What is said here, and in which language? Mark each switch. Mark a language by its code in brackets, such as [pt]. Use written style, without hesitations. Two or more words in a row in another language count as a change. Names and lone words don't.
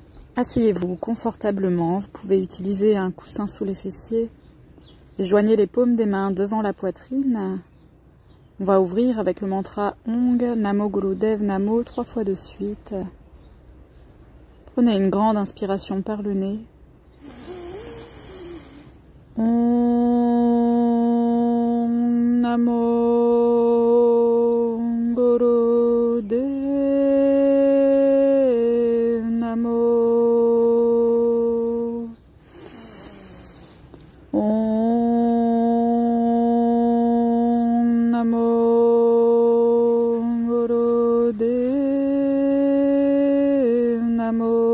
[fr] Asseyez-vous confortablement, vous pouvez utiliser un coussin sous les fessiers et joignez les paumes des mains devant la poitrine. On va ouvrir avec le mantra [sa] ओङ्ग नमो गुरुदेव नमो [fr] 3 fois de suite. Prenez une grande inspiration par le nez. [sa] ओं नमो गुरुदेव नमो. ओं नमो गुरुदेव नमो.